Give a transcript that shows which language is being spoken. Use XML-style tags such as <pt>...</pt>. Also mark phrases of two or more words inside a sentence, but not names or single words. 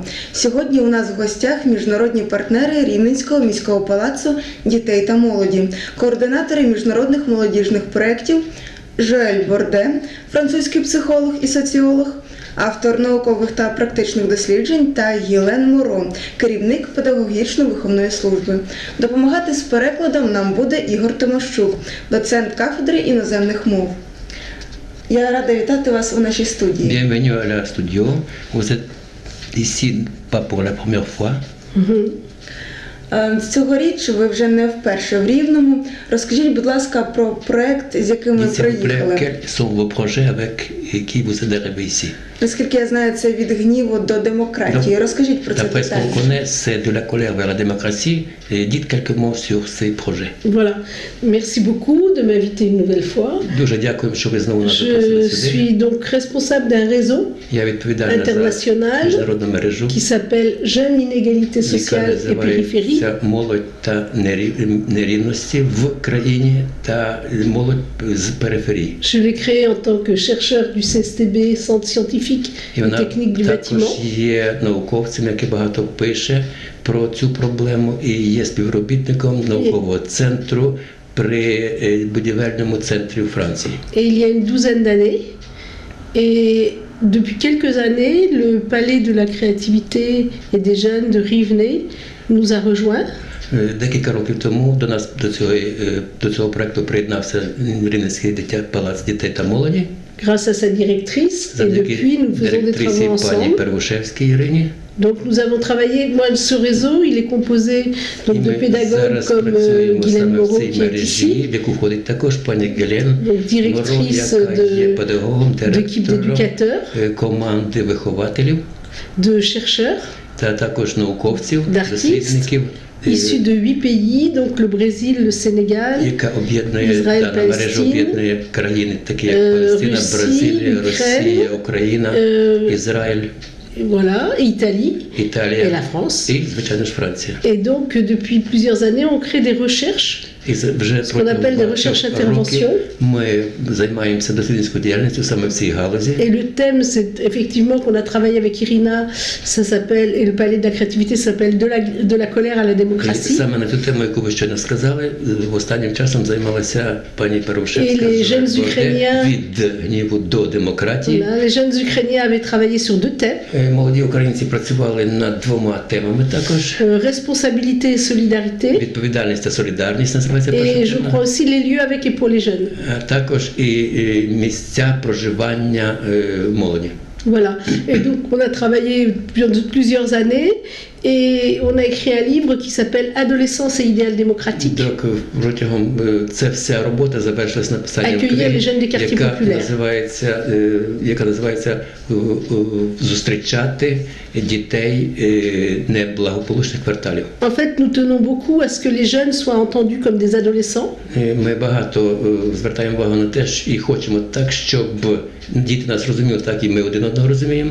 <uk>Сьогодні у нас в гостях міжнародні партнери Рівненського міського палацу дітей та молоді, координатори міжнародних молодіжних проєктів Жоель Борде, французький психолог і соціолог, автор наукових та практичних досліджень, та Єлен Моро, керівник педагогічно-виховної служби. Допомагати з перекладом нам буде Ігор Тимощук, доцент кафедри іноземних мов. Я рада вітати вас у нашій студії.</uk> <fr>Bienvenue à la studio. Vous êtes ici pas pour la première fois.</fr> <uk>Цьогоріч ви вже не вперше в Рівному. Розкажіть, будь ласка, про проєкт, з яким ви приїхали.</uk> <fr>Quels sont vos projets avec qui vous êtes arrivé ici?</fr> <uk>Наскільки я знаю, це від гніву до демократії. Розкажіть про це</uk> <fr>D'après ce</fr> <uk>детально.</uk> <fr>qu'on connaît, c'est de la colère vers la démocratie. Et dites quelques mots sur ces projets. Voilà. Merci beaucoup de m'inviter une nouvelle fois.</fr> <uk>Дуже дякую, що ви знову нас</uk> <fr>Je</fr> <uk>запросили сюди.</uk> <fr>suis donc responsable d'un réseau</fr> <uk>Я відповідальна за</uk> <fr>international</fr> <uk>міжнародну мережу,</uk> <fr>qui s'appelle Jeunes Inégalités</fr> <uk>яка</uk> <fr>Sociales et Périphérie.</fr> <uk>називається «Молодь та нерівності в країні та молодь з периферії».</uk> <fr>Je l'ai créée en tant que chercheur du CSTB, Centre scientifique</fr> <uk>І</uk> <fr>et</fr> <uk>вона</uk> <fr>technique du</fr> <uk>також</uk> <fr>bâtiment.</fr> <uk>є науковцем, який багато пише про цю проблему, і є співробітником наукового центру при будівельному центрі у Франції.</uk> <fr>Et il y a une douzaine d'années. Et depuis quelques années, le Palais de la Créativité et des Jeunes de Rivenay nous a rejoints.</fr> <uk>Декілька років тому до цього проекту приєднався Рівненський палац дітей та молоді.</uk> <fr>Grâce à sa directrice, et depuis nous faisons des travaux</fr> <uk>пані</uk> <fr>ensemble.</fr> <uk>Первушевській Ірині.</uk> <fr>Donc nous avons travaillé, moi ce réseau il est composé donc, de pédagogues comme Guylaine Moreau qui est ici,</fr> <uk>в яку входить також пані Гелен</uk> <fr>donc directrice d'équipe d'éducateurs,</fr> <uk>команди вихователів</uk> <fr>de chercheurs,</fr> <uk>та також науковців,</uk> <fr>d'artistes,</fr> <uk>дослідників,</uk> <fr>issus de 8 pays, donc le Brésil, le Sénégal,</fr> <uk>яка об'єднує Ізраїль, дана мережа, Палестина, об'єднує країни, такі як Палестина, Росія, Бразилія, Україна, Росія, Україна, Ізраїль,</uk> <fr>voilà, Italie et</fr> <uk>Італія</uk> <fr>la France.</fr> <uk>і, звичайно ж, Франція.</uk> <fr>Et donc depuis plusieurs années on crée des recherches.</fr> <uk>І вже</uk> <fr>Ce qu'on appelle des recherches intervention.</fr> <uk>Ми займаємося дослідницькою діяльністю саме в цій галузі.</uk> <fr>Et le thème, c'est effectivement qu'on a travaillé avec Irina, ça s'appelle, et le Palais de la Créativité s'appelle de la colère à la</fr> <uk>І</uk> <fr>démocratie.</fr> <uk>саме на цю тему, яку ви щойно сказали, останнім часом займалася пані Первушевська</uk> <fr>І les jeunes Ukrainiens.</fr> <uk>від гніву до демократії.</uk> <fr>Voilà, les jeunes Ukrainiens avaient travaillé sur deux thèmes,</fr> <uk>Молоді українці працювали над двома темами також.</uk> <fr>responsabilité et solidarité,</fr> <uk>Відповідальність та солідарність називається</uk> <fr>et</fr> <uk>перша</uk> <fr>je</fr> <uk>тема.</uk> <fr>crois aussi les lieux avec et pour les jeunes.</fr> <uk>А також і місця проживання молоді.</uk> <fr>Voilà. Et donc on a travaillé plusieurs années et on a écrit un livre qui s'appelle Adolescence et idéal démocratique.</fr> <uk>Так, протягом ця вся робота завершилась написанням</uk> <fr>Accueillir les jeunes des quartiers</fr> <uk>яка називається «Зустрічати дітей неблагополучних кварталів».</uk> <fr>En fait, nous tenons beaucoup à ce que les jeunes soient entendus comme des adolescents.</fr> <uk>Ми багато звертаємо увагу на те, і хочемо так, щоб діти нас розуміли, так і ми один одного розуміємо.</uk>